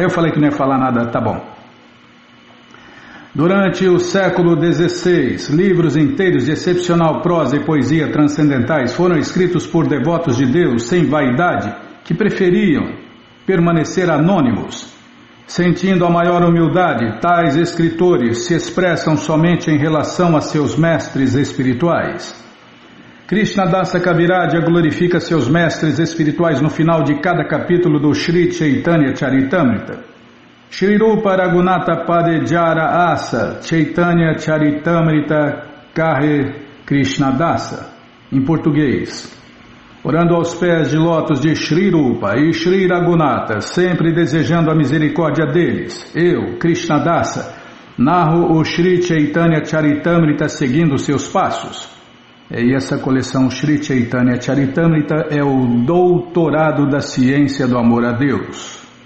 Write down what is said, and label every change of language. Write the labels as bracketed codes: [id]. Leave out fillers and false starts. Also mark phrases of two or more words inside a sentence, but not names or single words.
[pt] Eu falei que não ia falar nada, tá bom. Durante o século XVI, livros inteiros de excepcional prosa e poesia transcendentais foram escritos por devotos de Deus sem vaidade, que preferiam permanecer anônimos. Sentindo a maior humildade, tais escritores se expressam somente em relação a seus mestres espirituais. Krishnadasa Kaviraja glorifica seus mestres espirituais no final de cada capítulo do Sri Chaitanya Charitamrita. [bn] শ্রী রূপ রঘুনাথ পদে যার আশ চৈতন্য চরিতামৃত কহে কৃষ্ণদাস. [pt] Em português, orando aos pés de lótus de Shri Rupa e Shri Raghunatha, sempre desejando a misericórdia deles, eu, Krishnadasa, narro o Shri Chaitanya Charitamrita seguindo seus passos. E essa coleção Sri Chaitanya Charitamrita é o doutorado da ciência do amor a Deus.